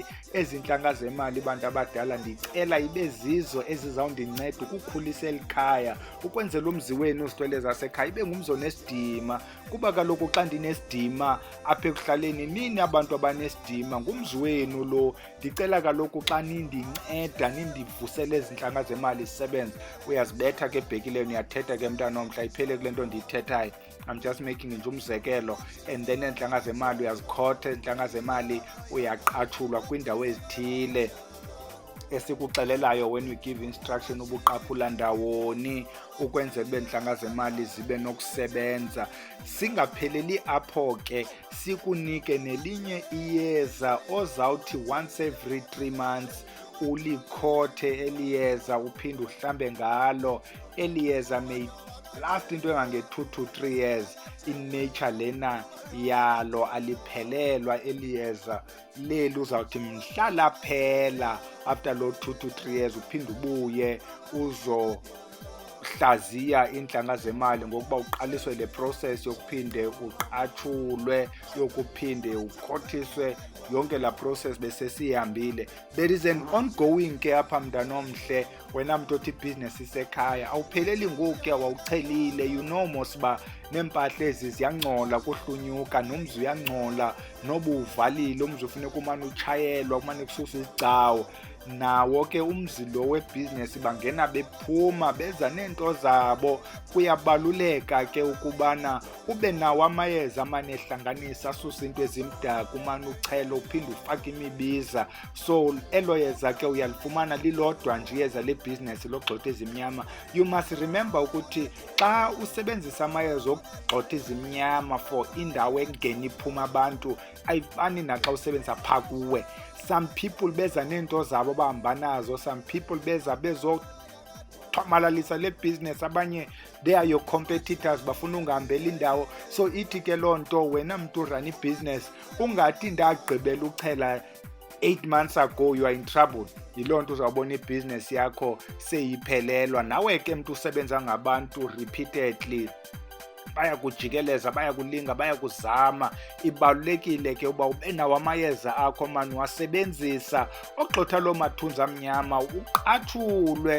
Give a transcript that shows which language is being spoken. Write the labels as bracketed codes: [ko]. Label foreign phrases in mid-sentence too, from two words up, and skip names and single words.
[xh] Ezi ntlanga zemali bantu abadala ndicela ibe zizo ezizawundinceda ukukhulisa eli khaya, ukwenzela umzi wenu uzithwele zasekhaya ibe ngumzi onesidima. Kuba kaloku xa ndinesidima apha ekuhlaleni, nini abantu abanesidima, ngumzi wenu lo. Ndicela kaloku xa nindinceda, nindivusele ezi ntlanga zemali zisebenze. Uyazibetha ke ebhekileni, uyathetha ke mntanomhle, iphele kule nto ndiyithethayo. [en] I'm just making [xh] nje umzekelo. [en] And then [xh] iintlanga zemali uyazikhotha, iintlanga zemali uyaqathulwa kwiindawo ezithile esikuxelelayo [en] when we give instruction [xh] ubuqaphula ndawoni ukwenzela ube intlanga zemali zibe nokusebenza. Singapheleli apho ke, sikunike nelinye iyeza ozawuthi [en] once every 3 months [xh] ulikhothe eliyeza uphinde uhlambe ngalo. [en] Eliyeza may last into engange-2 to 3 years. [xh] In-nature lena yalo aliphelelwa eliyeza leli, uzawuthi mhlala phela after lo 2 to 3 years uphinde ubuye uzohlaziya iintlanga zemali ngokuba uqaliswe le process yokuphinde uqatshulwe, yokuphinde ukhothiswe, yonke la process bese sihambile. [en] There is an ongoing [xh] ke apha mntanomhle, wena mntu othi ibhizinesi isekhaya awupheleli ngoku ke wawuchelile. [en] You know [xh] mosiba neempahla ezi ziyangcola kuhlunyuka, nomzi uyangcola noba uvalile, umzi ufuneka umane utshayelwa, kumane kususwa izigcawu. Nawo ke umzi lo webhizinesi bangena bephuma beza neento zabo. Kuyabaluleka ke ukubana ube nawo amayeza amane ehlanganisa asusa into ezimdaka, umane uchela uphinde ufake imibiza. So elo yeza ke uyalifumana lilodwa nje iyeza lebhizinesi lokugxotha ezimnyama. [en] You must remember [xh] ukuthi xa usebenzisa amayeza okugxotha ezimnyama for indawo engena iphuma abantu ayifani naxa usebenzisa phaa kuwe. [en] Some people [xh] beza neento zabo bahamba nazo, [en] some people [xh] beza bezothomalalisa le business, abanye [en] they are your competitors [xh] bafuna ungahambela indawo. So ithi ke loo nto wena mntu run ibhizinesi ungathi ndagqibela uchela [en] 8 months ago, you are in trouble. [xh] Yiloo nto uzawubona ibhizinesi yakho seyiphelelwa. Nawe ke mntu usebenza ngabantu repeatedly, baya kujikeleza, baya kulinga, baya kuzama. Ibalulekile ke uba ube nawo amayeza akho mani wasebenzisa ogxotha loo mathunzi amnyama, uqatshulwe.